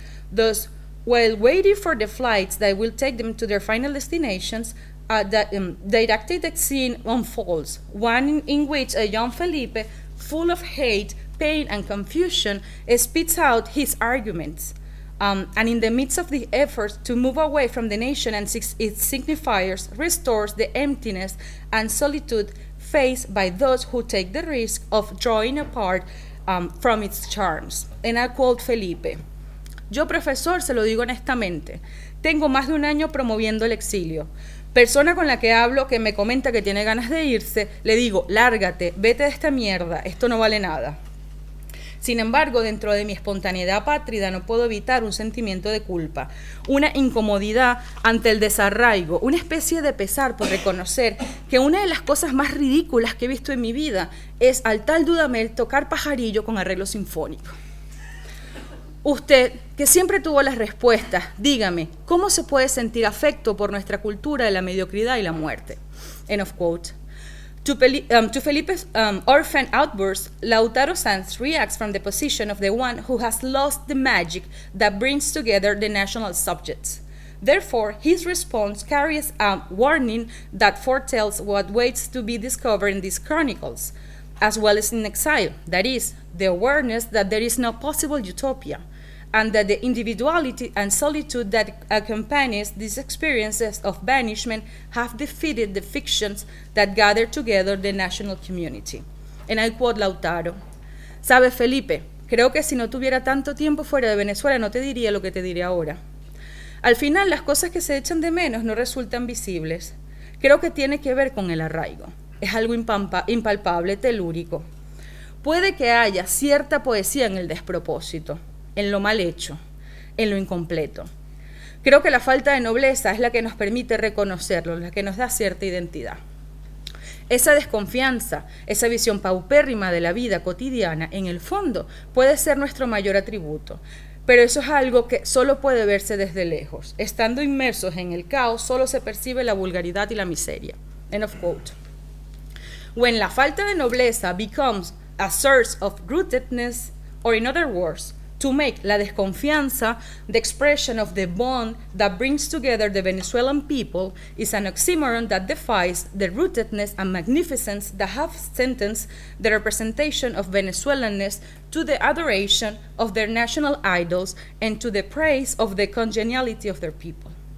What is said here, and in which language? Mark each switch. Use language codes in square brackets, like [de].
[en] Thus, while waiting for the flights that will take them to their final destinations, the didactic scene unfolds, one in which a young Felipe, full of hate, pain, and confusion, spits out his arguments. And in the midst of the effort to move away from the nation and its signifiers, restores the emptiness and solitude faced by those who take the risk of drawing apart from its charms. And I quote Felipe: [es] "Yo, profesor, se lo digo honestamente, tengo más de un año promoviendo el exilio. Persona con la que hablo que me comenta que tiene ganas de irse, le digo, lárgate, vete de esta mierda, esto no vale nada. Sin embargo, dentro de mi espontaneidad apátrida no puedo evitar un sentimiento de culpa, una incomodidad ante el desarraigo, una especie de pesar por reconocer que una de las cosas más ridículas que he visto en mi vida es al tal Dudamel tocar pajarillo con arreglo sinfónico. Usted, que siempre tuvo las respuestas, dígame, ¿cómo se puede sentir afecto por nuestra cultura de la mediocridad y la muerte?" [en] End of quote. To Felipe's orphan outburst, Laudaro Sans reacts from the position of the one who has lost the magic that brings together the national subjects. Therefore, his response carries a warning that foretells what waits to be discovered in these chronicles, as well as in Exile, that is, the awareness that there is no possible utopia, and that the individuality and solitude that accompanies these experiences of banishment have defeated the fictions that gather together the national community. And I quote Lautaro: [es] "Sabe, Felipe, creo que si no tuviera tanto tiempo fuera de Venezuela no te diría lo que te diré ahora. Al final, las cosas que se echan de menos no resultan visibles. Creo que tiene que ver con el arraigo. Es algo impalpable, telúrico. Puede que haya cierta poesía en el despropósito, en lo mal hecho, en lo incompleto. Creo que la falta de nobleza es la que nos permite reconocerlo, la que nos da cierta identidad. Esa desconfianza, esa visión paupérrima de la vida cotidiana, en el fondo, puede ser nuestro mayor atributo, pero eso es algo que solo puede verse desde lejos. Estando inmersos en el caos, solo se percibe la vulgaridad y la miseria." [en] End of quote. When [es] la falta de nobleza [en] becomes a source of rootedness, or in other words, to make [es] la desconfianza [en] the expression of the bond that brings together the Venezuelan people, is an oxymoron that defies the rootedness and magnificence that have sentenced the representation of Venezuelanness to the adoration of their national idols and to the praise of the congeniality of their people.